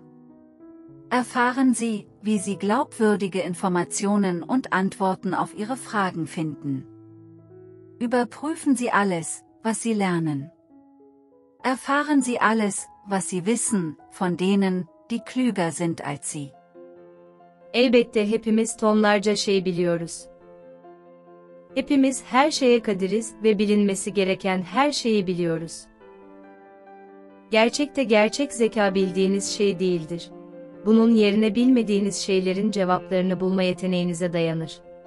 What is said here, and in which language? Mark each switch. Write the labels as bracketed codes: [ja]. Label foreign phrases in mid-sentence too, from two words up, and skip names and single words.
[de] Erfahren Sie, wie Sie glaubwürdige Informationen und Antworten auf Ihre Fragen finden. Überprüfen Sie alles, was Sie lernen. Erfahren Sie alles, was Sie wissen, von denen, die klüger sind als Sie. [tr] Elbette hepimiz tonlarca şey biliyoruz. Hepimiz her şeye kadiriz ve bilinmesi gereken her şeyi biliyoruz. Gerçekte gerçek zeka bildiğiniz şey değildir. Bunun yerine bilmediğiniz şeylerin cevaplarını bulma yeteneğinize dayanır.